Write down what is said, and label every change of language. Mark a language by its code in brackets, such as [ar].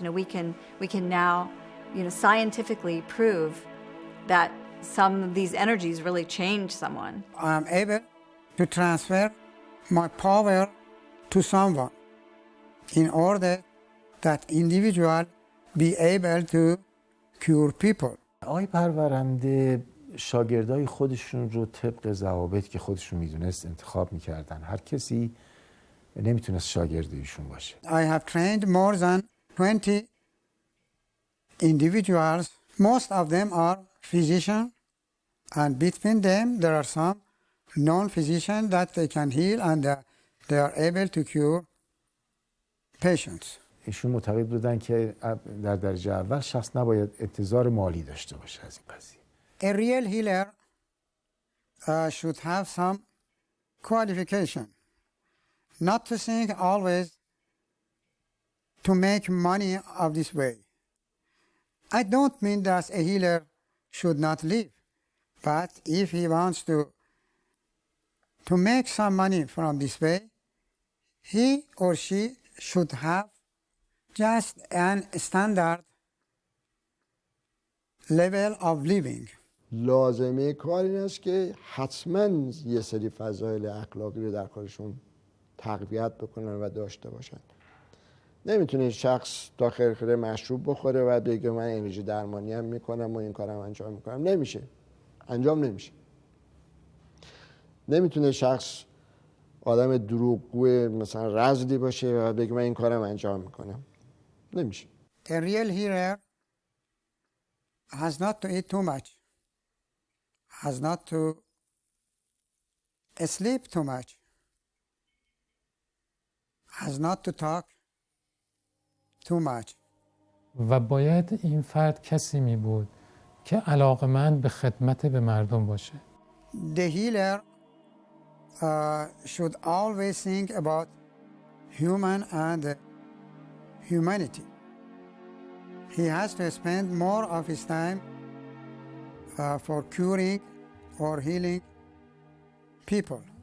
[en] We can now, scientifically prove that some of these energies really change someone. I am able to transfer my power to someone in order that individual be able to cure people. [fa] آقای پرورنده شاگردای خودشون رو طبق ضوابط که خودشون میدونست انتخاب میکردن. هر کسی نمیتونست شاگرد ایشون باشه. [en] I have trained more than 20 individuals. Most of them are physicians, and between them there are some non-physicians that they can heal and they are able to cure patients. [fa] ایشون معتقد بودن که در درجه اول شخص نباید انتظار مالی داشته باشه از این قضیه. [en] A real healer should have some qualification. Not to think always to make money of this way. I don't mean that a healer should not live, but if he wants to make some money from this way, he or she should have just an standard level of living. [fa] لازمه کار این است که حتما یه سری فضایل اخلاقی رو در کارشون تقویت بکنن و داشته باشن. نمیتونه شخص تا خرخره مشروب بخوره و بگه من انرژی درمانی هم میکنم و این کارم انجام میکنم. نمیشه. انجام نمیشه. نمیتونه شخص آدم دروغگو مثلا رذلی باشه و بگه من این کارم انجام میکنم. نمیشه. [en] A real healer has not to eat too much, has not to sleep too much, has not to talk too much. [fa] و باید این فرد کسی می بود که علاقمند به خدمت به مردم باشه. [en] The healer should always think about human and humanity. He has to spend more of his time for curing or healing people.